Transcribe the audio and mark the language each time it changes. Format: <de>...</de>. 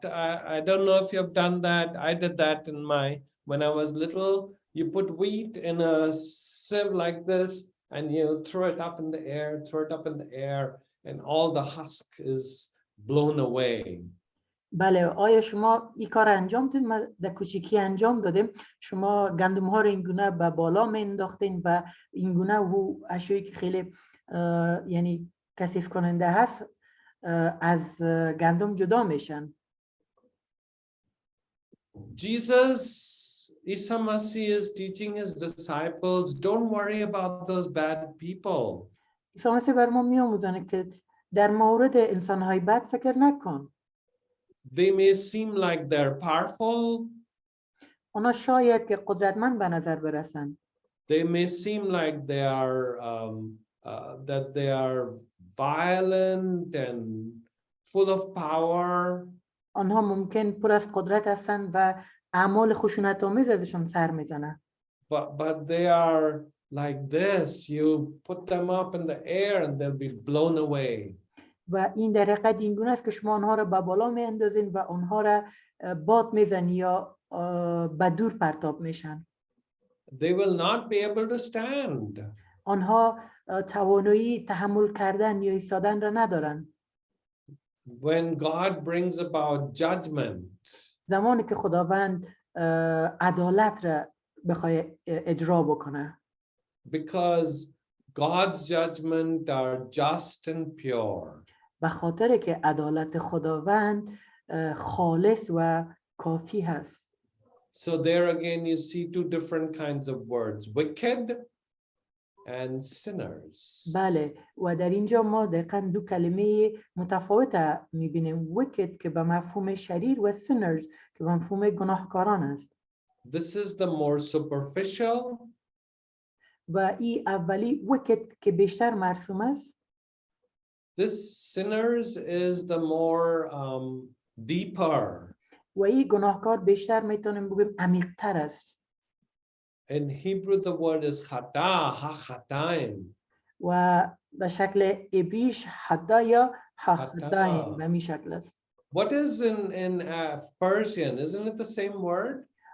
<en>I don't know if you have done that. I did that when I was little. You put wheat in a sieve like this and you throw it up in the air, and all the husk is blown away.</en> <fa>بله، آیا شما این کار انجام دادین؟ من در کوچیکی انجام دادم. شما گندم ها رو این گونه به بالا می انداختین و این گونه و اشیایی که خیلی یعنی کثیف کننده هست از گندم جدا میشن.</fa> <en>Isa Masih is teaching his disciples, don't worry about those bad people.</en> <fa>عیسی مسیح بر ما میآموزونه که در مورد انسان‌های بد فکر نکن.</fa> <en>They may seem like they're powerful.</en> <fa>اونا شاید که قدرتمند به نظر برسن.</fa> <en>They may seem like they are that they are violent and full of power.</en> <fa>آنها ممکن پر از قدرت هستند و اعمال خشونت‌آمیز ازشون سر میزنن.</fa> <en>But they are like this. You put them up in the air and they'll be blown away.</en> <fa>و این در حقیقت این گونه است که شما آنها را به بالا میاندازین و آنها را باد میزنی یا به دور پرتاب میشن.</fa> <en>They will not be able to stand.</en> <fa>آنها توانایی تحمل کردن یا ایستادن را ندارن.</fa> <en>When God brings about judgment,</en> <fa>زمانی که خداوند عدالت را بخواد اجرا بکنه.</fa> <en>Because God's judgment are just and pure.</en> <fa>به خاطر که عدالت خداوند خالص و کافی هست.</fa> <en>So there again you see two different kinds of words, wicked and sinners.</en> <fa>بله، و در اینجا ما دقیقاً دو کلمه متفاوت میبینیم، wicked که به مفهوم شریر و sinners که به مفهوم گناهکاران است.</fa> <en>This is the more superficial.</en> <fa>و این اولی wicked که بیشتر مرسوم است.</fa> <en>This sinners is the more deeper.</en> <fa>و این گناهکار بیشتر میتونیم بگیم عمیق‌تر است.</fa> <en>In Hebrew the word is chata, ha-chataim.</en> <fa>و به شکل عبریش حدا یا ha-chataim به می شکل است.</fa> <en>What is in Persian? Isn't it the same word?</en>